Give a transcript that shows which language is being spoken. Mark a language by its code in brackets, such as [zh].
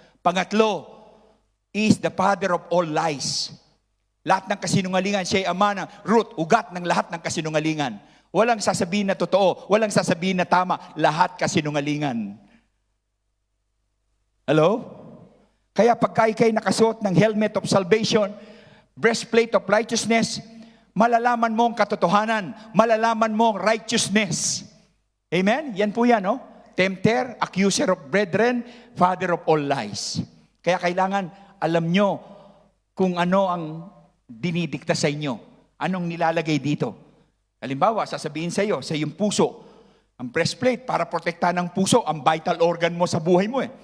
[tl] Pangatlo, [en] is the father of all lies. [tl] Lahat ng kasinungalingan, siya ay ama ng root, ugat ng lahat ng kasinungalingan. Walang sasabihin na totoo, walang sasabihin na tama, lahat kasinungalingan. Hello? Kaya pagka ikay nakasuot ng [en] helmet of salvation, breastplate of righteousness, [tl] malalaman mo ang katotohanan, malalaman mo ang righteousness. Amen? Yan po yan, no? [en] Tempter, accuser of brethren, father of all lies. [tl] Kaya kailangan alam nyo kung ano ang dinidikta sa inyo. Anong nilalagay dito? Halimbawa, sasabihin sa iyo, sa iyong puso, ang breastplate para protektahan ng puso, ang vital organ mo sa buhay mo.